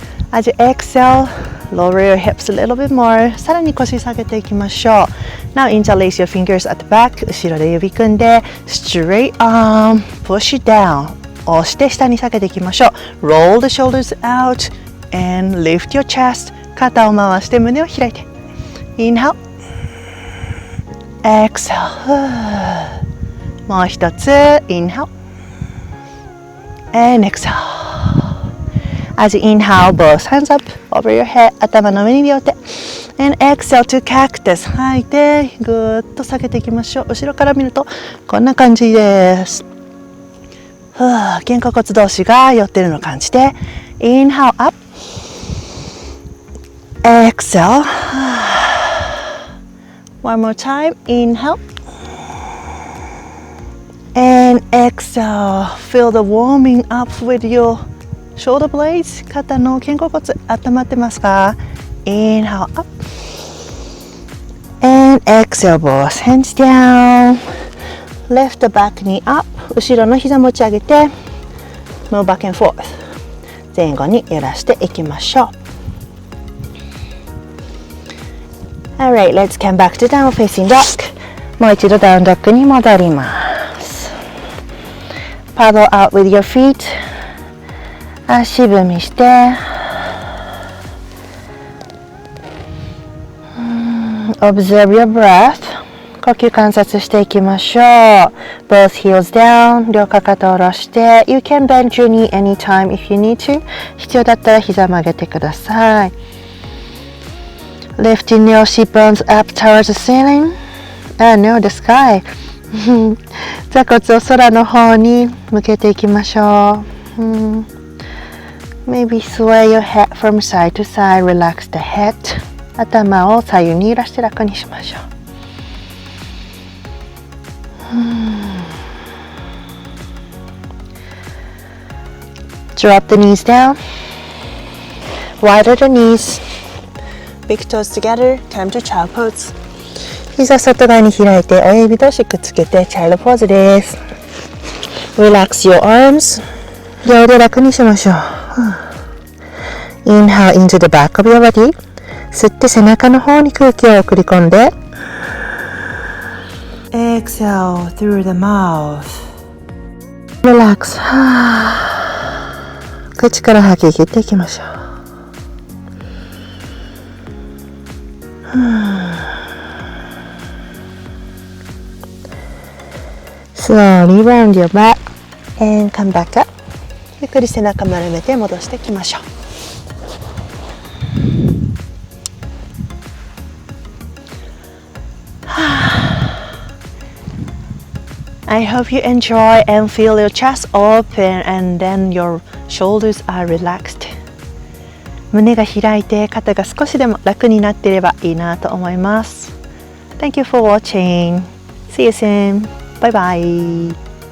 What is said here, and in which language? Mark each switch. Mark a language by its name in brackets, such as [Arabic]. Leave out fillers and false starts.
[English] As you exhale, lower your hips a little bit more. [Japanese] さらに腰下げていきましょう。 [English] Now interlace your fingers at the back. [Japanese] 後ろで指組んで [English] straight arm, push it down. [Japanese] 押して下に下げていきましょう。 [English] Roll the shoulders out and lift your chest. [Japanese] 肩を回して胸を開いて。 [English] Inhale. Exhale. [Japanese] もう一つ [English] Inhale and exhale. As you inhale, both hands up over your head. [Japanese] 頭の上に両手 [English] and exhale to cactus. [Japanese] 吐いてぐーっと下げていきましょう。後ろから見るとこんな感じです。肩甲骨同士が寄ってるのを感じて [English] Inhale up, exhale. One more time. Inhale and exhale. Feel the warming up with your shoulder blades. [Japanese] 肩の肩甲骨温まってますか？ [English] Inhale up and exhale. Both hands down. Lift the back knee up. [Japanese] 後ろの膝持ち上げて [English] Move back and forth. [Japanese] 前後に揺らしていきましょう。 [English] Alright, let's come back to down facing dog. [Japanese] もう一度ダウンドッグに戻ります。 [English] Paddle out with your feet. [Japanese] 足踏みして、 [English] Observe your breath. [Japanese] 呼吸観察していきましょう。 [English] Both heels down. [Japanese] 両かかと下ろして、 [English] You can bend your knee anytime if you need to. [Japanese] 必要だったら膝曲げてください。 [English] Lifting your sit bones up towards the ceiling. No, the sky. [Japanese] 座骨を空の方に向けていきましょう。 [English] Maybe sway your head from side to side. Relax the head. [Japanese] 頭を左右に揺らして楽にしましょう。 [English] Drop the knees down. Wider the knees.Big toes together. Time to child pose. [Japanese] 膝外側に開いて親指同士くっつけてチャイルドポーズです。 [English] Relax your arms. [Japanese] 両腕楽にしましょう。 [English] Inhale into the back of your body. [Japanese] 吸って背中の方に空気を送り込んで。 [English] Exhale through the mouth. Relax. [Japanese] 口から吐き切っていきましょう。 [English] Slowly round your back and come back up. [Japanese] ゆっくり背中丸めて戻していきましょう。 [English] I hope you enjoy and feel your chest open and then your shoulders are relaxed. [Japanese] 胸が開いて肩が少しでも楽になっていればいいなと思います。 [English] Thank you for watching. See you soon. Bye bye.